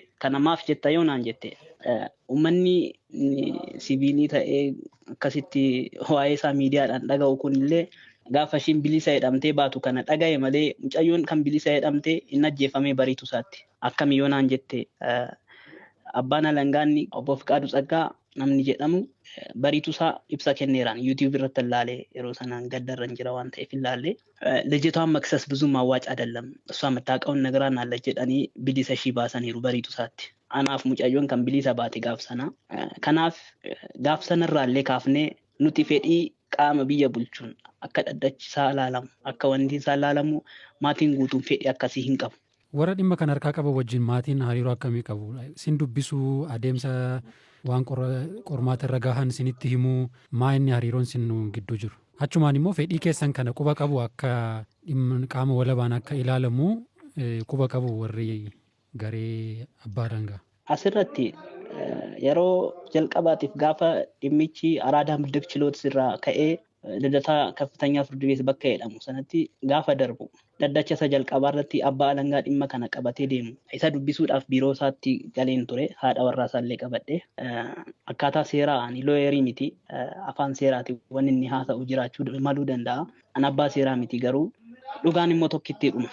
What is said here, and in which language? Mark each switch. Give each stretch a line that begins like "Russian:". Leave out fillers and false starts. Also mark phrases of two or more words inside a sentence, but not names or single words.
Oromo: Kana maaf jetta yoo naan jette uummanni siviilii ta'ee akkasitti waa'ee isaa miidiyaadhaan dhaga'u kunillee gaafa ishiin bilisa jedhamtee baatu kana dhaga'e malee mucayyoon kan bilisa jedhamtee inni ajjeefamee bariitu isaatti. Akkami yoo naan jette abbaan alangaanni obbo Fiqaaduu Tsaggaa namni jedhamu bariitu isaa ibsa kenneeraan YouTube irratti ilaalee yeroo sanaan gaddarran jira waan ta'eef ilaalee
Amharic: ልጅቷን መክሰስ ብዙም አዋጭ አይደለም እሷ የምታውቀውን ነገር አናለች
Oromo: jedhanii bilisa ishii baasaniiru bariitu isaatti. Anaaf mucayyoon kan bilisa baate gaafsana. Kanaaf gaafsanarraallee kaafnee nuti fedhii qaama biyya bulchuun akka dhaddachisaa ilaalamu akka wanti isaa ilaalamu maatiin guutuun fedhii akkasii hin qabu. Warra dhimma kan harkaa qaba wajjin maatiin hariiroo akkamii qabu? Sin dubbisuu adeemsa waan qormaata irra gahan sinitti himuu maa inni hariiroon sin gidduu jiru? Achumaan immoo fedhii keessan kana quba qabu akka qaama walabaan akka ilaalamu quba qabu warri garee abbaa alangaa. Asirratti yeroo jalqabaatiif gaafa dhimmichi araadaa
Amharic: ምድብ ችሎት
Oromo: irraa ka'ee
Amharic: ልደታ ከፍተኛ ፍርድ ቤት
Oromo: bakka jedhamu sanatti gaafa darbu dhaddacha isa jalqabaa irratti abbaa alangaa dhimma kana qabatee deemu isa dubbisuudhaaf biiroo isaatti galeen ture haadha warraa isaallee qabadhe akkaataa seeraa ani looyerii miti afaan seeraati wanni inni haasa'u jiraachuu maluu danda'a. An abbaa seeraa miti garuu dhugaan immoo tokkitti dhuma.